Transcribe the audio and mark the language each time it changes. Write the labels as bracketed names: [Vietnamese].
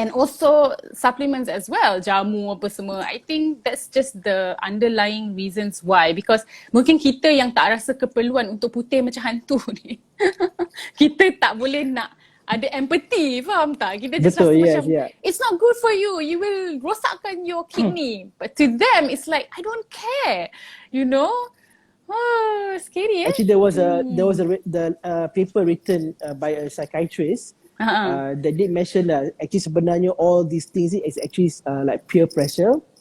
[English] And also supplements as well, [Malay] jamu apa semua. [English] I think that's just the underlying reasons why. Because [Malay] mungkin kita yang tak rasa keperluan untuk putih macam hantu ni. Kita tak boleh nak ada empathy, faham tak? Kita [English] just [Malay] Betul, rasa [English] yes, [Malay] macam, [English] yeah. it's not good for you. You will [Malay] rosakkan [English] your kidney. But to them, it's like, I don't care. You know? Oh, scary Actually, there was a paper written by a psychiatrist that did mention that actually [Malay] sebenarnya [English] all these things is actually like peer pressure.